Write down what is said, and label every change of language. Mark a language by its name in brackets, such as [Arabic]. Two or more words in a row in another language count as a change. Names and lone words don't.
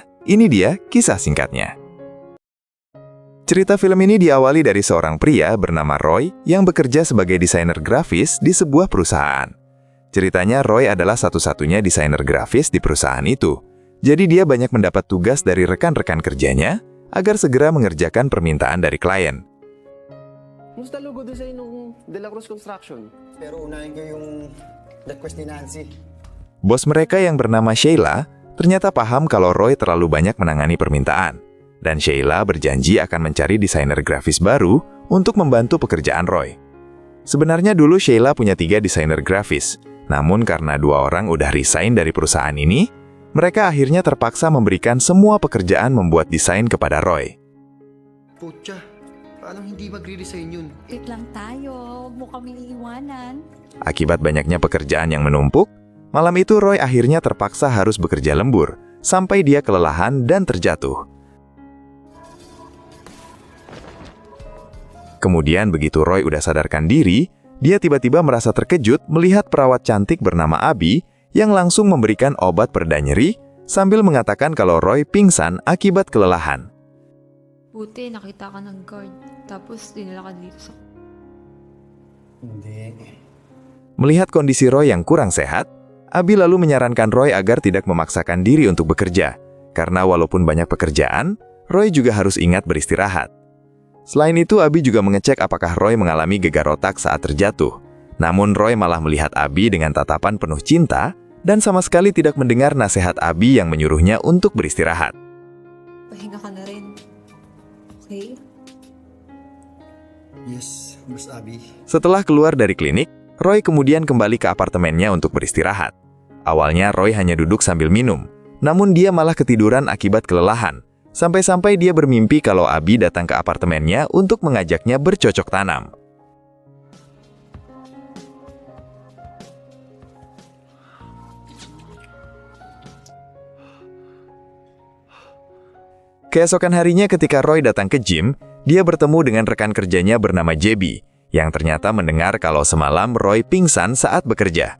[Indonesian] Ini dia kisah singkatnya. Cerita film ini diawali dari seorang pria bernama Roy yang bekerja sebagai desainer grafis di sebuah perusahaan. Ceritanya Roy adalah satu-satunya desainer grafis di perusahaan itu. Jadi dia banyak mendapat tugas dari rekan-rekan kerjanya agar segera mengerjakan permintaan dari klien. [Filipino] Musta [English] logo design [Filipino] ng De La Cruz Construction? Pero unahin ko yung request ni Nancy. [Indonesian] Bos mereka yang bernama Sheila ternyata paham kalau Roy terlalu banyak menangani permintaan. Dan Sheila berjanji akan mencari desainer grafis baru untuk membantu pekerjaan Roy. Sebenarnya dulu Sheila punya 3 desainer grafis. Namun karena 2 orang udah resign dari perusahaan ini, mereka akhirnya terpaksa memberikan semua pekerjaan membuat desain kepada Roy. [Filipino] Putya, paano hindi magre-resign yun? Wait lang tayo, huwag mo kami iiwanan. [Indonesian] Akibat banyaknya pekerjaan yang menumpuk, malam itu Roy akhirnya terpaksa harus bekerja lembur, sampai dia kelelahan dan terjatuh. Kemudian begitu Roy udah sadarkan diri, dia tiba-tiba merasa terkejut melihat perawat cantik bernama Abby yang langsung memberikan obat pereda nyeri sambil mengatakan kalau Roy pingsan akibat kelelahan. [Filipino] Buti, nakita ka ng guard. Tapos, dinala ka dito sa... Hindi. [Indonesian] Melihat kondisi Roy yang kurang sehat, Abby lalu menyarankan Roy agar tidak memaksakan diri untuk bekerja. Karena walaupun banyak pekerjaan, Roy juga harus ingat beristirahat. Selain itu, Abby juga mengecek apakah Roy mengalami gegar otak saat terjatuh. Namun Roy malah melihat Abby dengan tatapan penuh cinta dan sama sekali tidak mendengar nasihat Abby yang menyuruhnya untuk beristirahat. [Filipino] Pahinga ka na rin. Okay? [English] Yes, Miss Abby. [Indonesian] Setelah keluar dari klinik, Roy kemudian kembali ke apartemennya untuk beristirahat. Awalnya Roy hanya duduk sambil minum, namun dia malah ketiduran akibat kelelahan. Sampai-sampai dia bermimpi kalau Abby datang ke apartemennya untuk mengajaknya bercocok tanam. Keesokan harinya ketika Roy datang ke gym, dia bertemu dengan rekan kerjanya bernama JB, yang ternyata mendengar kalau semalam Roy pingsan saat bekerja.